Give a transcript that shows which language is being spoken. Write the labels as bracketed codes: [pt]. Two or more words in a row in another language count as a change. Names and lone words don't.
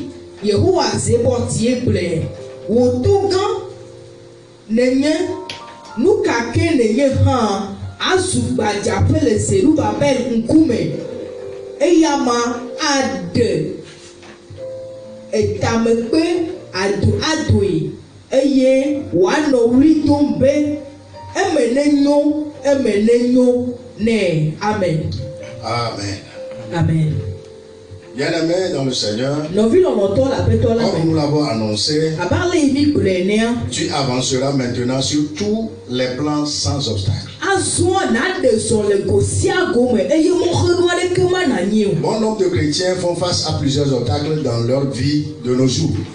[ee] Yehowa zebɔ tie gblɔe wò to gã nenye nu kake nenye hã azu gbadzaƒe le Zerubabel ŋkume eya ma aɖe etamekpe adoe eye wòanɔ wli dom be eme nenyo nɛ. Amen. Amen. Amen. [fr] Bien-aimés dans le Seigneur, comme nous l'avons annoncé, tu avanceras maintenant sur tous les plans sans obstacle. Bon nombre de chrétiens font face à plusieurs obstacles dans leur vie de nos jours.